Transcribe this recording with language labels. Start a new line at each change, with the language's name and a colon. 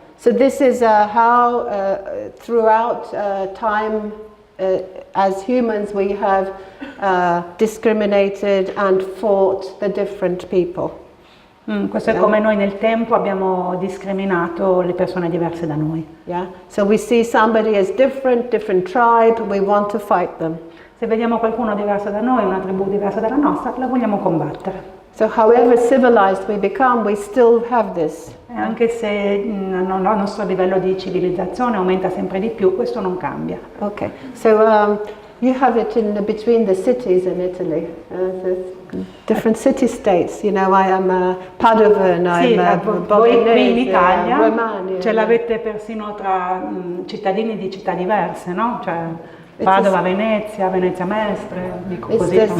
English: So this is how throughout time as humans we have discriminated and fought the different people.
Italian: Questo è come noi nel tempo abbiamo discriminato le persone diverse da noi.
English: Yeah. So we see somebody as different tribe, we want to fight them.
Italian: Se vediamo qualcuno diverso da noi, una tribù diversa dalla nostra, la vogliamo combattere.
English: So however civilized we become, we still have this.
Italian: Anche se il nostro livello di civilizzazione aumenta sempre di più, questo non cambia.
English: Okay. So you have it between the cities in Italy. Different city states, you know, I am Padovan,
Italian: voi qui in Italia Romania. Ce l'avete persino tra cittadini di città diverse, no? Cioè Padova, Venezia, Venezia Mestre, dico così.